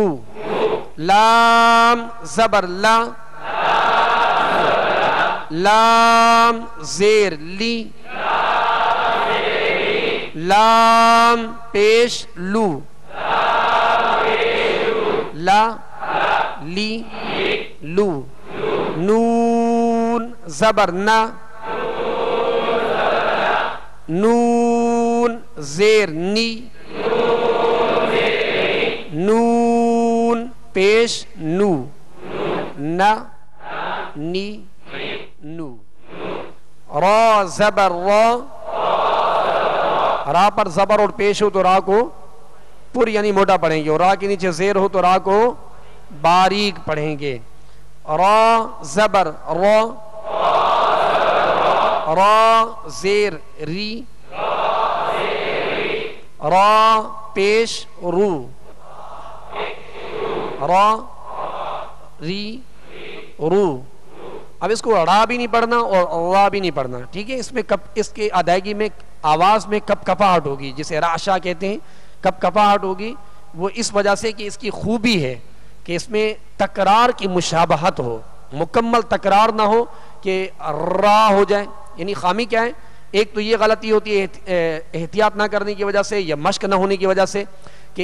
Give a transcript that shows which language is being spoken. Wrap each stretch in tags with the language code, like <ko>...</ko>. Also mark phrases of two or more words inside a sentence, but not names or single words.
<ur>لام زبر لا، لام زیر لی لام پیش لو لا لی لو نون زبر نا نون زیر نی نون پیش نو نا نی نو را زبر را را پر زبر اور پیش ہو تو را کو پر یعنی موٹا پڑھیں گے اور را کے نیچے زیر ہو تو را کو باریک پڑھیں گے را زبر را را زیر ری را پیش رو را ری رو اب اس کو را بھی نہیں پڑھنا اور را بھی نہیں پڑھنا ٹھیک ہے اس میں اس کے ادائیگی میں آواز میں کپ کپاہٹ ہوگی جسے راشا کہتے ہیں کپ کپاہٹ ہوگی وہ اس وجہ سے کہ اس کی خوبی ہے کہ اس میں تکرار کی مشابہت ہو مکمل تکرار نہ ہو کہ را ہو جائے یعنی خامی کیا ہے ایک تو یہ غلطی ہوتی ہے احتیاط نہ کرنے کی وجہ سے یا مشق نہ ہونے کی وجہ سے کہ</ur>